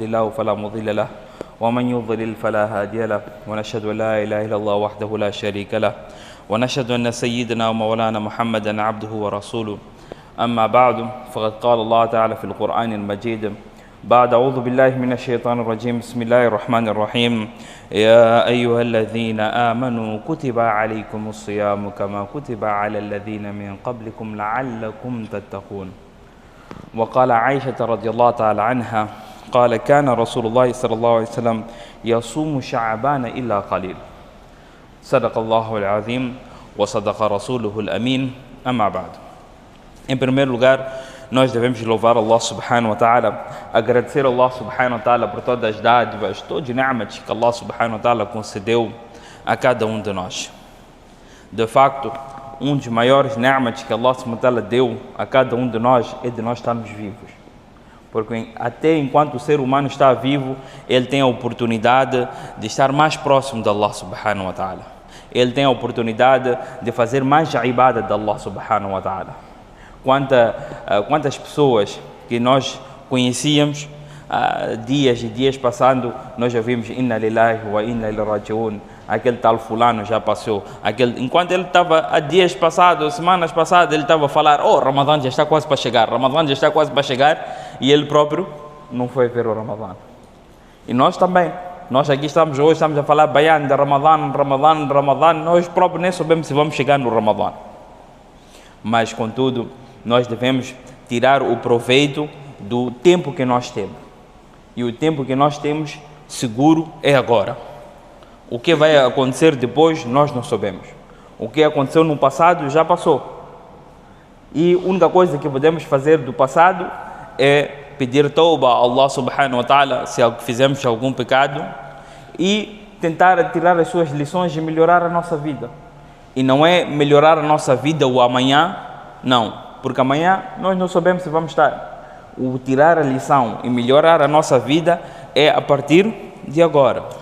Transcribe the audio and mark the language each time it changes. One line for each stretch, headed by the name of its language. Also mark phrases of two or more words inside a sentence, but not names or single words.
Arabic: الله فلا مضل له ومن يضلل فلا هادي له ونشهد أن لا إله إلا الله وحده لا شريك له ونشهد أن سيدنا ومولانا محمدا عبده ورسوله أما بعد فقد قال الله تعالى في القرآن المجيد بعد أعوذ بالله من الشيطان الرجيم بسم الله الرحمن الرحيم يا أيها الذين آمنوا كتب عليكم الصيام كما كتب على الذين من قبلكم لعلكم تتقون. وقال عائشة رضي الله تعالى عنها قال كان رسول الله صلى الله عليه وسلم يصوم شعبان إلا قليل. صدق الله العظيم وصدق رسوله الأمين. أما بعد.
Portuguese: Em primeiro lugar, nós devemos louvar Allah
Arabic: سبحانه وتعالى,
Portuguese: agradecer a Allah
Arabic: سبحانه وتعالى
Portuguese: por todas as dádivas, todos os ni'mat que Allah
Arabic: سبحانه وتعالى
Portuguese: concedeu a cada um de nós. De facto, um dos maiores ni'mat que Allah
Arabic: سبحانه وتعالى
Portuguese: deu a cada um de nós é de nós estarmos vivos. Porque até enquanto o ser humano está vivo, ele tem a oportunidade de estar mais próximo de Allah
Arabic: سبحانه وتعالى.
Portuguese: Ele tem a oportunidade de fazer mais ibadah de Allah
Arabic: سبحانه وتعالى.
Portuguese: Quantas pessoas que nós conhecíamos, dias e dias passando, nós ouvimos
Arabic: إنا لله وإنا إليه راجعون,
Portuguese: aquele tal fulano já passou, enquanto ele estava há dias passados, semanas passadas, ele estava a falar, Ramadã já está quase para chegar, Ramadã já está quase para chegar, e ele próprio não foi ver o Ramadã. E nós também, nós aqui estamos hoje, estamos a falar Bayan de Ramadã, nós próprios nem sabemos se vamos chegar no Ramadã. Mas, contudo, nós devemos tirar o proveito do tempo que nós temos. E o tempo que nós temos seguro é agora. O que vai acontecer depois, nós não sabemos. O que aconteceu no passado já passou. E a única coisa que podemos fazer do passado é pedir tauba a Allah
Arabic: سبحانه وتعالى
Portuguese: se fizemos algum pecado e tentar tirar as suas lições e melhorar a nossa vida. E não é melhorar a nossa vida o amanhã, não. Porque amanhã nós não sabemos se vamos estar. O tirar a lição e melhorar a nossa vida é a partir de agora.